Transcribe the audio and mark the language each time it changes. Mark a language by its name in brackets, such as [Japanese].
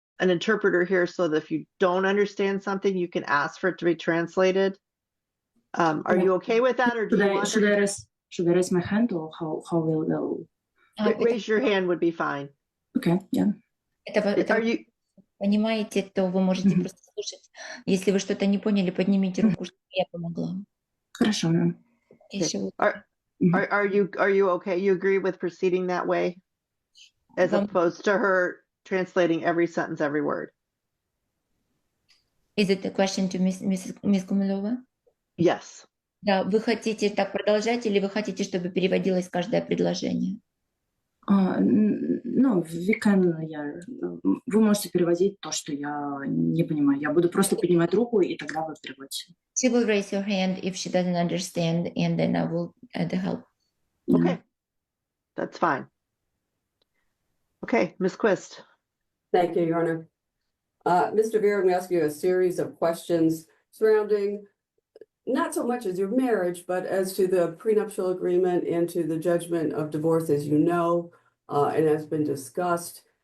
[English] An interpreter here so that if you don't understand something, you can ask for it to be translated. Are you okay with that, or do you want? Should I raise my hand or how will? Raise your hand would be fine. Okay, yeah. Are you? [Russian] Понимаете, то вы можете Мгм. просто слушать. Если вы что-то не поняли, поднимите руку, чтобы я помогла. Хорошо, ma'am. Еще вот [English] Are you okay? You agree with proceeding that way, as [Russian] Вам- [English] opposed to her translating every sentence, every word? Is it a question to Miss Гумилова? Yes. [Russian] Да, вы хотите так продолжать или вы хотите, чтобы переводилось каждое предложение? Ну, [English] we can, [Russian] вы можете переводить то, что я не понимаю. Я буду просто поднимать руку, и тогда вы переводите. [English] She will raise her hand if she doesn't understand, and then I will add the help. Okay. That's fine. Okay, Ms. Quist. Thank you, Your Honor. Mr. Vera, I'm going to ask you a series of questions surrounding not so much as your marriage, but as to the prenuptial agreement and to the judgment of divorce, as you know, and has been discussed.